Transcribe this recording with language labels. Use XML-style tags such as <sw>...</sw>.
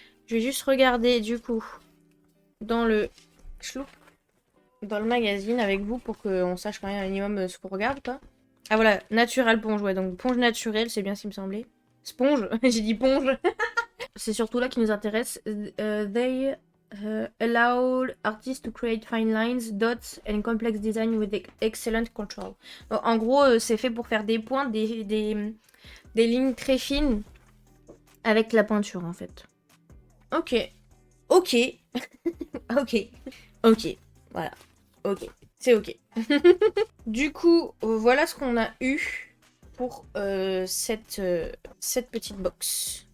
<fr>Je vais juste regarder, du coup, dans le dans le magazine avec vous pour qu'on sache quand même un minimum ce qu'on regarde, quoi. Ah voilà,</fr> <en>natural ponge,</en> <fr>ouais, donc ponge naturelle, c'est bien ce qui me semblait. Sponge, j'ai dit ponge. C'est surtout là qui nous intéresse.</fr> <en>They allow artists to create fine lines, dots and complex design with excellent control.</en> <fr>Donc, en gros, c'est fait pour faire des points, des lignes très fines avec la peinture en fait. Ok. Ok. Ok. Ok. Voilà. Ok. C'est ok. Du coup, voilà ce qu'on a eu pour cette petite box.</fr>